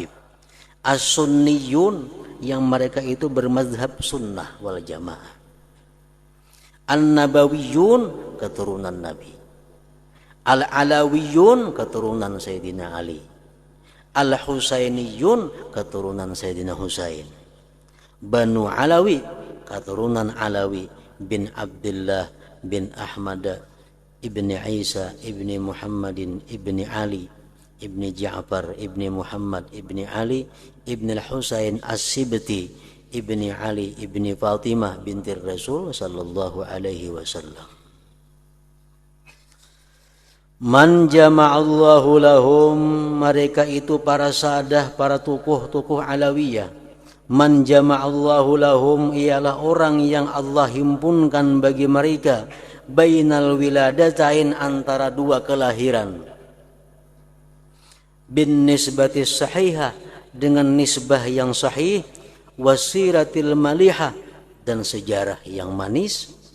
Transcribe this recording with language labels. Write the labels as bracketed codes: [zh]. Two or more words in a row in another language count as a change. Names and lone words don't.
[id] As-sunniyun, yang mereka itu bermazhab [ar] السنة والجماعة. [id] An-nabawiyun, keturunan Nabi. Al-alawiyun, keturunan Sayyidina Ali. Al-husainiyun, keturunan Sayyidina Husain. Banu Alawi, keturunan Alawi bin Abdullah bin Ahmad ibni Isa ibni Muhammadin ibni Ali ibni Ja'far ibni Muhammad ibni Ali ibni Al-Husain As-Sibti ibni Ali ibni Fatimah binti Rasul [ar] صلى الله عليه وسلم. من جمع الله لهم, [id] mereka itu para sadah, para tokoh-tokoh Alawiyah. [ar] من جمع الله لهم, [id] ialah orang yang Allah himpunkan bagi mereka [ar] بين الولادتين, [id] antara dua kelahiran, [ar] بالنسبة الصحيحة, [id] dengan nisbah yang sahih, [ar] والسيرة المليحة, [id] dan sejarah yang manis,